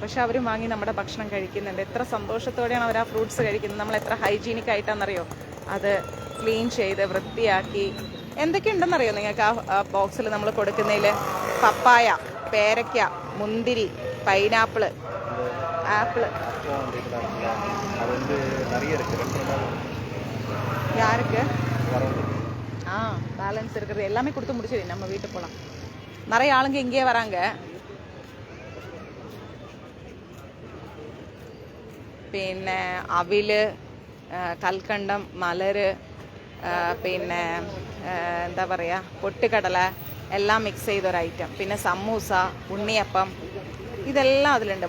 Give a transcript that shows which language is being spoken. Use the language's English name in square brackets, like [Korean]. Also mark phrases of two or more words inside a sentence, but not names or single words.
[Malayalam] പക്ഷെ അവരും വാങ്ങി നമ്മുടെ ഭക്ഷണം കഴിക്കുന്നുണ്ട്. എത്ര സന്തോഷത്തോടെയാണ് അവർ ആ ഫ്രൂട്ട്സ് കഴിക്കുന്നത്. നമ്മൾ എത്ര ഹൈജീനിക് ആയിട്ടാണെന്നറിയോ അത് ക്ലീൻ ചെയ്ത് വൃത്തിയാക്കി. എന്തൊക്കെയുണ്ടെന്നറിയോ നിങ്ങൾക്ക് ആ ബോക്സിൽ നമ്മൾ കൊടുക്കുന്നതിൽ? പപ്പായ, പേരയ്ക്ക, മുന്തിരി, പൈനാപ്പിള്, ആപ്പിള്. [Tamil] யாருக்கு? பேலன்ஸ் இருக்கிறது எல்லாமே கொடுத்து முடிச்சிடு. நம்ம வீட்டு போகலாம். நிறைய ஆளுங்க இங்கேயே வராங்க. [Malayalam] പിന്നെ അവില്, കൽക്കണ്ടം, മലര്, പിന്നെ എന്താ പറയുക, പൊട്ടുകടല എല്ലാം മിക്സ് ചെയ്തൊരു ഐറ്റം. പിന്നെ സമൂസ, ഉണ്ണിയപ്പം, ഇതെല്ലാം അതിലുണ്ട്.